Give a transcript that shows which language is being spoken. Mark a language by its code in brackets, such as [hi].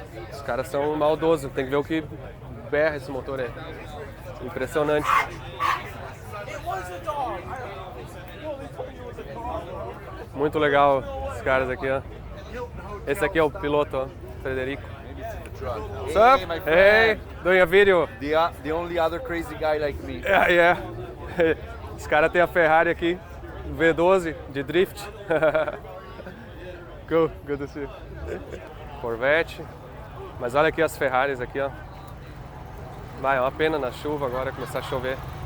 [pt] Os caras são maldosos, tem que ver o que berra esse motor aí. Impressionante. Muito legal os caras aqui, ó. Esse aqui é o piloto, ó, Frederico. [en] What's up? Hey, doing a video. The only other crazy guy like me. Yeah. [pt] Os caras têm a Ferrari aqui, V12 de drift. [en] Good to see you. [pt] Corvette. Mas olha aqui as Ferraris aqui, ó. Vai, é uma pena na chuva agora começar a chover.